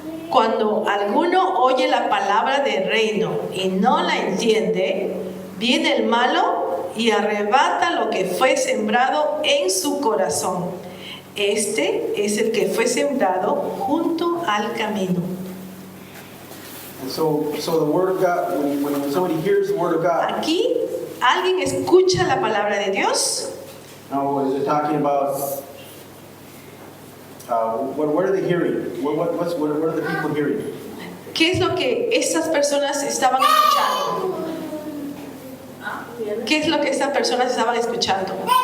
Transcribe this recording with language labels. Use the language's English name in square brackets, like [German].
[Spanish] Cuando alguno oye la palabra del reino y no la entiende, viene el malo y arrebata lo que fue sembrado en su corazón. Este es el que fue sembrado junto al camino. [English] And so the word of God, when somebody hears the word of God, [Spanish] Aquí alguien escucha la palabra de Dios. [English] now is it talking about what are they hearing? What are the people hearing? [Spanish] ¿Qué es lo que estas personas estaban escuchando? ¿Qué es lo que estas personas estaban escuchando?